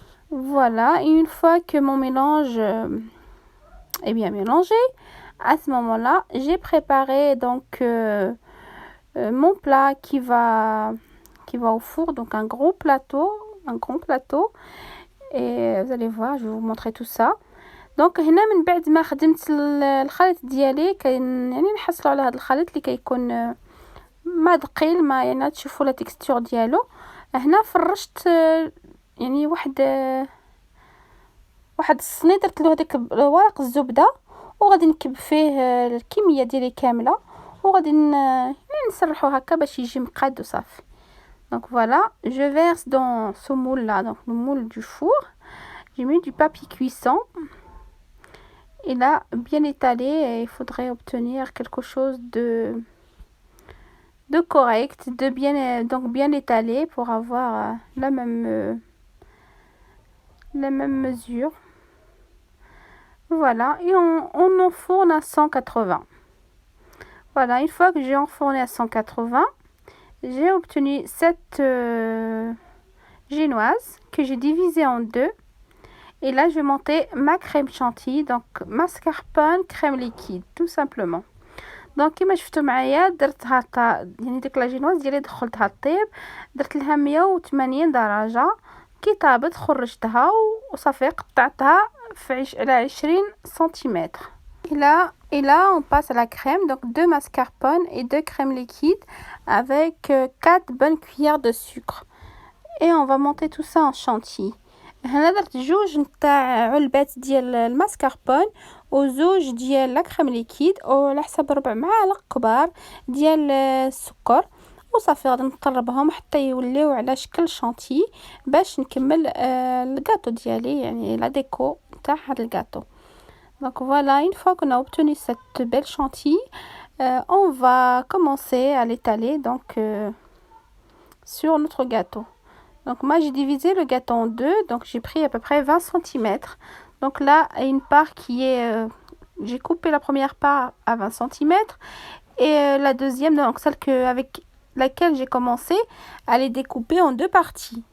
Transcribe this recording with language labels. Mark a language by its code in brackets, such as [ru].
[fr] Voilà, et une fois que mon mélange est bien mélangé, à ce moment-là, j'ai préparé donc mon plat qui va au four, donc un grand plateau. Et vous allez voir, je vais vous montrer tout ça. [ar] دونك هنا من بعد ما خدمت الخليط ديالي يعني نحصلوا على هذا الخليط اللي كيكون ما دقيل، ما يعني تشوفوا لا تكستور ديالو. هنا فرشت يعني واحد الصني، درت له هذيك ورق الزبده، وغادي نكب فيه الكميه ديالي كامله، وغادي يعني نسرحو هكا باش يجي مقاد وصافي. [fr] Donc voilà, je verse dans ce moule là, donc le moule du four. J'ai mis du papier cuisson. Et là, bien étalé, il faudrait obtenir quelque chose de correct, donc bien étalé pour avoir la même mesure. Voilà, et on enfourne à 180. Voilà, une fois que j'ai enfourné à 180, j'ai obtenu cette génoise que j'ai divisée en deux. Et là, je vais monter ma crème chantilly, donc mascarpone crème liquide, tout simplement. [ar] دونك كيما شفتوا معايا درتها يعني ديك لاجينواز ديالي دخلتها طيب، درت لها 180 درجه. كي طابت خرجتها وصافي قطعتها على 20 سنتيمتر. [fr] Et là on passe à la crème, donc 2 mascarpone et 2 crèmes liquides avec 4 bonnes cuillères de sucre. Et on va monter tout ça en chantilly. [ar] هنا درت جوج نتاع علبات ديال الماسكاربون وزوج ديال لا كريم ليكيد، وعلى حساب 4 معالق كبار ديال السكر، وصافي غادي نطربهم حتى يوليو على شكل شانتي باش نكمل الغاتو ديالي، يعني لا ديكو تاع هذا الغاتو. [fr] Donc voilà, une fois qu'on a obtenu cette belle chantilly, on va commencer à l'étaler donc sur notre gâteau. Donc moi j'ai divisé le gâteau en deux, donc j'ai pris à peu près 20 cm. Donc là, une part qui est... j'ai coupé la première part à 20 cm et la deuxième, donc celle avec laquelle j'ai commencé, elle est découpée en deux parties.